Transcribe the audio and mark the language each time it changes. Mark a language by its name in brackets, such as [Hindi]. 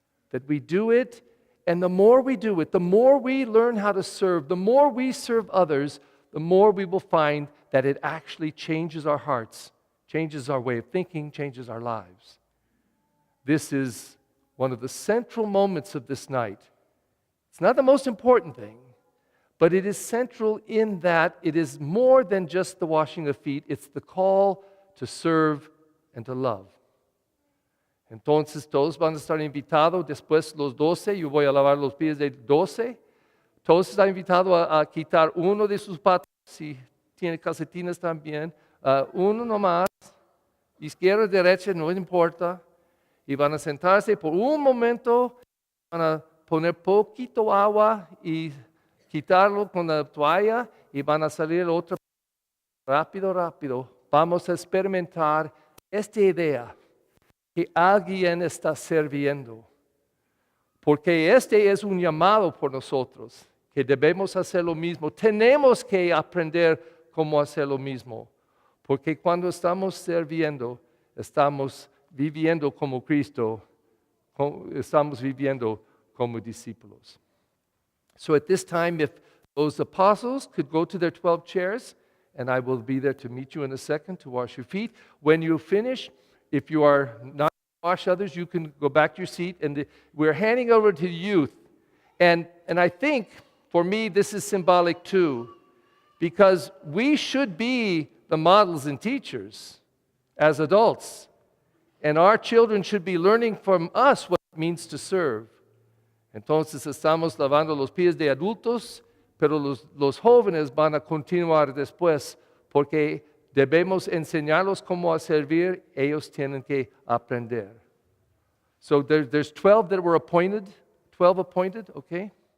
[English] That we do it, and the more we do it, the more we learn how to serve, the more we serve others, the more we will find that it actually changes our hearts, changes our way of thinking, changes our lives. This is one of the central moments of this night. It's not the most important thing, but it is central in that it is more than just the washing of feet. It's the call to serve and to love. [Spanish] Entonces todos van a estar invitados, después los 12, yo voy a lavar los pies de 12. Todos están invitados a quitar uno de sus patas, si tiene calcetines también, uno nomás, izquierda, derecha, no importa. Y van a sentarse por un momento, van a poner poquito agua y quitarlo con la toalla y van a salir otra. Rápido. Vamos a experimentar esta idea que alguien está sirviendo. Porque este es un llamado por nosotros, que debemos hacer lo mismo. Tenemos que aprender cómo hacer lo mismo. Porque cuando estamos sirviendo, estamos viviendo como Cristo, estamos viviendo como discípulos. [English] So at this time, if those apostles could go to their 12 chairs, and I will be there to meet you in a second to wash your feet. When you finish, if you are not to wash others, you can go back to your seat, and we're handing over to the youth. And I think, for me, this is symbolic too, because we should be the models and teachers as adults. And our children should be learning from us what it means to serve. [Spanish] Entonces estamos lavando los pies de adultos, pero los jóvenes van a continuar después, porque debemos enseñarlos cómo a servir, ellos tienen que aprender. [English] So there's 12 that were appointed, 12 appointed, okay?